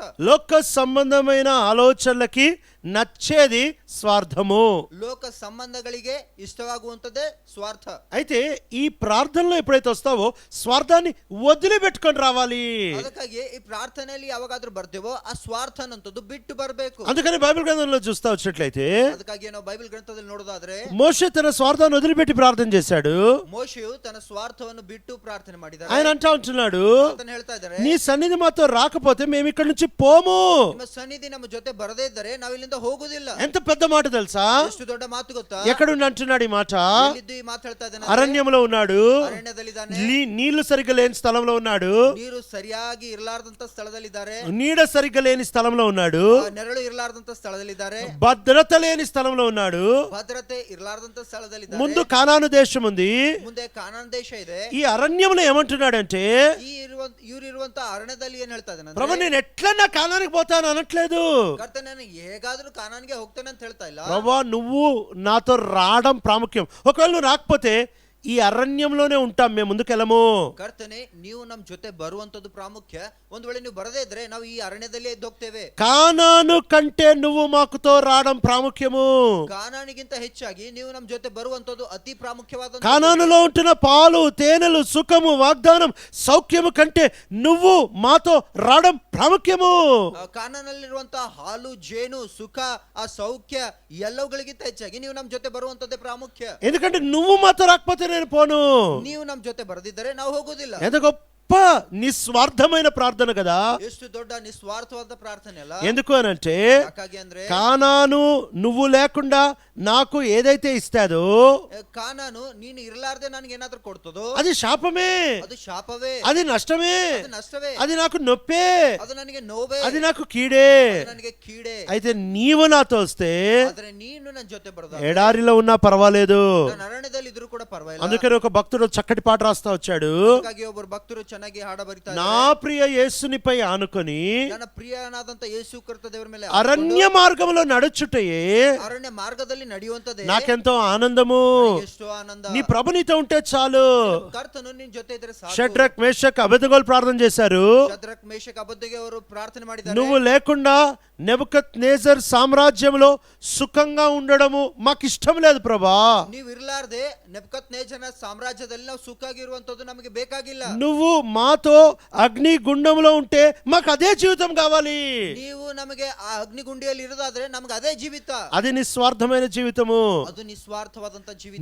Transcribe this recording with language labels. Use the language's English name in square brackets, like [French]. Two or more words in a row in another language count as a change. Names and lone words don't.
[Telugu] లోక సంబంధమైన ఆలోచనలకి నచ్చేది స్వార్థము. [Kannada] ಲೋಕ ಸಂಬಂಧಗಳಿಗೆ ಇಷ್ಟವಾಗುವಂತದೇ ಸ್ವಾರ್ಥ. [Telugu] అయితే ఈ ప్రార్థనలో ఎప్పుడైతే వస్తావో స్వార్థాన్ని వదిలిపెట్టుకొని రావాలి. [Kannada] ಅದಕ್ಕಾಗಿ ಈ ಪ್ರಾರ್ಥನೆಯಲ್ಲಿ ಯಾವಾಗಾದ್ರೂ ಬರ್ತೇವೋ ಆ ಸ್ವಾರ್ಥ ಅನ್ನೋದು ಬಿಟ್ಟು ಬರಬೇಕು. [Telugu] అందుకని బైబిల్ గ్రంథంలో చూస్తా వచ్చినట్లయితే, [Kannada] ಅದಕ್ಕಾಗಿ ನಾವು ಬೈಬಲ್ ಗ್ರಂಥದಲ್ಲಿ ನೋಡೋದಾದ್ರೆ, [Telugu] మోషే తన స్వార్థాన్ని వదిలిపెట్టి ప్రార్థన చేశాడు. [Kannada] ಮೋಶೆಯು ತನ್ನ ಸ್ವಾರ್ಥವನ್ನು ಬಿಟ್ಟು ಪ್ರಾರ್ಥನೆ ಮಾಡಿದ್ದಾರೆ. [Telugu] ఆయన అంటా ఉంటున్నాడు, [Kannada] ಆತನು ಹೇಳ್ತಾ ಇದ್ದಾರೆ, [Telugu] నీ సన్నిధి మాతో రాకపోతే మేము ఇక్కడ నుంచి పోము. [Kannada] ನಿಮ್ಮ ಸನ್ನಿಧಿ ನಮ್ಮ ಜೊತೆ ಬರದೇ ಇದ್ದರೆ ನಾವು ಇಲ್ಲಿಂದ ಹೋಗುದಿಲ್ಲ. [Telugu] ఎంత పెద్ద మాట తెలుసా? [Kannada] ಎಷ್ಟು ದೊಡ್ಡ ಮಾತು ಗೊತ್ತಾ? [Telugu] ఎక్కడుండి అంటున్నాడు ఈ మాట? [Kannada] ಎಲ್ಲಿದ್ದು ಈ ಮಾತು ಹೇಳ್ತಾ ಇದ್ದಾನೆ? [Telugu] అరణ్యంలో ఉన్నాడు, [Kannada] ಅರಣ್ಯದಲ್ಲಿದ್ದಾನೆ, [Telugu] నీళ్లు సరిగ్గా లేని స్థలంలో ఉన్నాడు, [Kannada] ನೀರು ಸರಿಯಾಗಿ ಇರಲಾರ್ದಂತ ಸ್ಥಳದಲ್ಲಿದ್ದಾರೆ, [Telugu] నీడ సరిగ్గా లేని స్థలంలో ఉన్నాడు, [Kannada] ನೆರಳು ಇರಲಾರ್ದಂತ ಸ್ಥಳದಲ್ಲಿದ್ದಾರೆ, [Telugu] భద్రత లేని స్థలంలో ఉన్నాడు. [Kannada] ಭದ್ರತೆ ಇರಲಾರ್ದಂತ ಸ್ಥಳದಲ್ಲಿದ್ದಾರೆ. [Telugu] ముందు కానాను దేశం ఉంది, [Kannada] ಮುಂದೆ ಕಾನಾನ್ ದೇಶ ಇದೆ. [Telugu] ఈ అరణ్యంలో ఏమంటున్నాడంటే, [Kannada] ಇರುವಂತ ಅರಣ್ಯದಲ್ಲಿ ಏನ್ ಹೇಳ್ತಾ ಇದ್ದಾನೆ? [Telugu] ప్రభు నేను ఎట్లా నా కానానికి పోతాను అనట్లేదు. [Kannada] ಕರ್ತನೇ, ನಾನು ಹೇಗಾದ್ರೂ ಕಾನಾನ್ಗೆ ಹೋಗ್ತೇನೆ ಅಂತ ಹೇಳ್ತಾ ಇಲ್ಲ. [Telugu] ప్రభు నువ్వు నాతో రావడం ప్రాముఖ్యం. ఒకవేళ నువ్వు రాకపోతే ఈ అరణ్యంలోనే ఉంటాం, మేము ముందుకెళ్ళము. [Kannada] ಕರ್ತನೆ, ನೀವು ನಮ್ ಜೊತೆ ಬರುವಂತದ್ದು ಪ್ರಾಮುಖ್ಯ. ಒಂದ್ ವೇಳೆ ನೀವು ಬರದೇ ಇದ್ರೆ ನಾವು ಈ ಅರಣ್ಯದಲ್ಲಿ ಎದ್ದು ಹೋಗ್ತೇವೆ. [Telugu] కానాను కంటే నువ్వు మాకుతో రావడం ప్రాముఖ్యము. [Kannada] ಕಾನಾನಿಗಿಂತ ಹೆಚ್ಚಾಗಿ ನೀವು ನಮ್ ಜೊತೆ ಬರುವಂತದ್ದು ಅತಿ ಪ್ರಾಮುಖ್ಯವಾದ. [Telugu] కానానులో ఉంటున్న పాలు తేనెలు సుఖము వాగ్దానం సౌఖ్యము కంటే నువ్వు మాతో రావడం ప్రాముఖ్యము. [Kannada] ಕಾನಾನಲ್ಲಿರುವಂತ ಹಾಲು ಜೇನು ಸುಖ ಆ ಸೌಖ್ಯ ಎಲ್ಲವುಗಳಿಗಿಂತ ಹೆಚ್ಚಾಗಿ ನೀವು ನಮ್ ಜೊತೆ ಬರುವಂತದ್ದೇ ಪ್ರಾಮುಖ್ಯ. [Telugu] ఎందుకంటే నువ్వు మాతో రాకపోతే నేను పోను. [Kannada] ನೀವು ನಮ್ ಜೊತೆ ಬರದಿದ್ದರೆ ನಾವು ಹೋಗುದಿಲ್ಲ. [Telugu] ఎంత గొప్ప నిస్వార్థమైన ప్రార్థన కదా. [Kannada] ಎಷ್ಟು ದೊಡ್ಡ ನಿಸ್ವಾರ್ಥವಾದ ಪ್ರಾರ್ಥನೆ ಅಲ್ಲ. [Telugu] ఎందుకు అనంటే [Kannada] ಯಾಕಾಗಿ ಅಂದ್ರೆ [Telugu] కానాను నువ్వు లేకుండా నాకు ఏదైతే ఇస్తాదో [Kannada] ಕಾನಾನು ನೀನು ಇರಲಾರ್ದೆ ನನಗೆ ಏನಾದರೂ ಕೊಡ್ತದೋ [Telugu] అది శాపమే, [Kannada] ಅದು ಶಾಪವೇ, [Telugu] అది నష్టమే, [Kannada] ಅದು ನಷ್ಟವೇ, [Telugu] అది నాకు నొప్పే, [Kannada] ಅದು ನನಗೆ ನೋವೇ, [Telugu] అది నాకు కీడే. [Kannada] ಅದು ನನಗೆ ಕೀಡೆ. [Telugu] అయితే నీవు నాతో వస్తే [Kannada] ಆದ್ರೆ ನೀನು ನನ್ನ ಜೊತೆ ಬರೋದು [Telugu] ఎడారిలో ఉన్నా పర్వాలేదు. [Kannada] ನಾನು ಅರಣ್ಯದಲ್ಲಿ ಇದ್ರೂ ಕೂಡ ಪರವಾಗಿಲ್ಲ. [Telugu] అందుకని ఒక భక్తుడు చక్కటి పాట రాస్తా వచ్చాడు. [Kannada] ಹಾಗಾಗಿ ಒಬ್ಬರು ಭಕ್ತರು ಚೆನ್ನಾಗಿ ಹಾಡ ಬರೀತಾರೆ. [Telugu] నా ప్రియ యేసునిపై ఆనుకొని [Kannada] ನನ್ನ ಪ್ರಿಯನಾದಂತ ಯೇಸು ಕ್ರಿಸ್ತ ದೇವರ ಮೇಲೆ [Telugu] అరణ్య మార్గంలో నడుచుటయే [Kannada] ಅರಣ್ಯ ಮಾರ್ಗದಲ್ಲಿ ನಡೆಯುವಂತದೇ [Telugu] నాకెంతో ఆనందము. [Kannada] ಎಷ್ಟು ಆನಂದ. [Telugu] నీ ప్రభు నీతో ఉంటే చాలు. [Kannada] ಕರ್ತನು ನಿನ್ನ ಜೊತೆ ಇದ್ರೆ ಸಾಕು. [Telugu] షడ్రక్ మేషక్ అబేద్నెగోలు ప్రార్థన చేశారు. [Kannada] ಶದ್ರಕ್ ಮೇಷಕ್ ಅಬೆದ್ನೆಗೋ ಅವರು ಪ್ರಾರ್ಥನೆ ಮಾಡಿದ್ದಾರೆ. [Telugu] నువ్వు లేకుండా నెబుకద్నెజర్ సామ్రాజ్యంలో సుఖంగా ఉండడము మాకు ఇష్టం లేదు ప్రభా. [Kannada] ನೀವು ಇರಲಾರ್ದೆ ನೆಬುಕದ್ನೆಜರನ ಸಾಮ್ರಾಜ್ಯದಲ್ಲಿ ನಾವು ಸುಖಾಗಿರುವಂತದ್ದು ನಮಗೆ ಬೇಕಾಗಿಲ್ಲ. [Telugu] నువ్వు మాతో అగ్ని గుండంలో ఉంటే మాకు అదే జీవితం కావాలి. [Kannada] ನೀವು ನಮಗೆ ಆ ಅಗ್ನಿಗುಂಡಿಯಲ್ಲಿ ಇರೋದಾದ್ರೆ ನಮಗೆ ಅದೇ ಜೀವಿತ. [Telugu] అది నిస్వార్థమైన జీవితము. [Kannada] ಅದು ನಿಸ್ವಾರ್ಥವಾದಂತ ಜೀವಿತ.